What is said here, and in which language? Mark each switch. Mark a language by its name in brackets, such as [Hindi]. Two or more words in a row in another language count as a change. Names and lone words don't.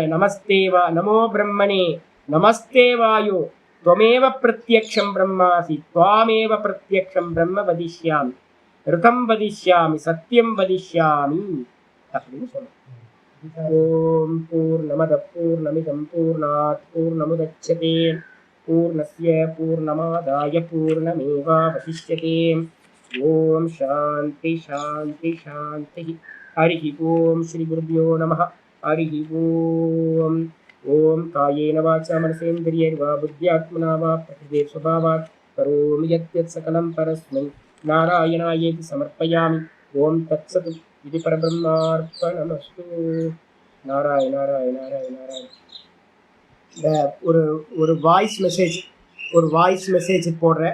[Sanskrit] नमस्ते वा नमो ब्रह्मणे नमस्ते वायो त्वमेव प्रत्यक्षं ब्रह्मासि त्वामेव प्रत्यक्षं ब्रह्म वदिष्यामि ऋतं वदिष्यामि सत्यं वदिष्यामि [Tamil] அப்படின்னு சொல்லுங்க. [Sanskrit] ओम् पूर्णमदः पूर्णमिदं पूर्णात् पूर्णमुदच्यते पूर्णस्य पूर्णमादाय पूर्णमेवावशिष्यते. ओम् शान्ति शान्ति शान्ति. हरि ओम् श्री गुरुभ्यो नमः. हरि ओम्. ओम् कायेन वाचा मनसेन्द्रियैर्वा बुद्ध्यात्मना वा प्रकृतेः स्वभावात् करोमि यद्यत् सकलं परस्मै नारायणायेति समर्पयामि. ओम् तत्सत् इदं परब्रह्मार्पणमस्तु. नारायण नारायण नारायण नारायण. [Tamil] இந்த ஒரு வாய்ஸ் மெசேஜ் போடுறேன்.